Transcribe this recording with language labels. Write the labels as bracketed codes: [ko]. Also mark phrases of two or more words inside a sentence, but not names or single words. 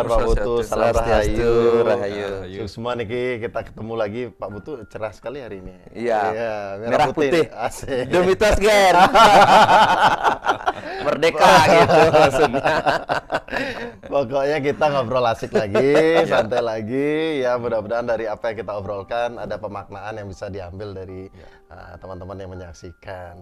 [ban] Om Pak Putu, Swastiastu. [id] salam [ban] Swastiastu, rahayu. rahayu. [id] Semua niki kita ketemu lagi, Pak Putu cerah sekali hari ini. Iya, merah putih. Asik. Demi Tosgen. Merdeka gitu maksudnya. Pokoknya kita ngobrol asik lagi, santai lagi. Ya mudah-mudahan dari apa yang kita obrolkan ada pemaknaan yang bisa diambil dari teman-teman yang menyaksikan.